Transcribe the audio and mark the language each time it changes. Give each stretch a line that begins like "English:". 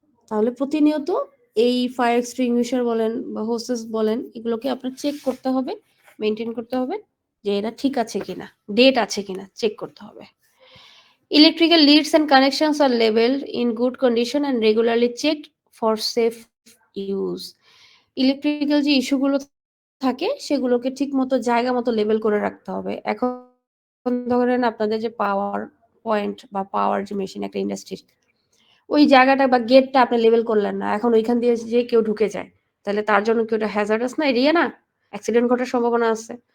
Bangla: তাহলে প্রতিনিয়ত এই ফায়ার এক্সটিংগুইশার বলেন বা হোসেস বলেন এগুলোকে আপনার চেক করতে হবে, মেনটেন করতে হবে যে এটা ঠিক আছে কিনা, ডেট আছে কিনা চেক করতে হবে।
English: Electrical leads and connections are labeled in good condition and regularly checked for safe use.
Bangla: Electrical যে ইস্যুগুলো থাকে সেগুলোকে ঠিক মতো জায়গা মতো লেবেল করে রাখতে হবে। এখন ধরেন আপনাদের যে পাওয়ার পয়েন্ট বা পাওয়ার যে মেশিন একটা ইন্ডাস্ট্রির ওই জায়গাটা বা গেটটা আপনি লেবেল করলেন না, এখন ওইখান দিয়ে যে কেউ ঢুকে যায় তাহলে তার জন্য কি ওটা হ্যাজার্ডাস না, এরিয়া না, অ্যাক্সিডেন্ট ঘটার সম্ভাবনা আছে।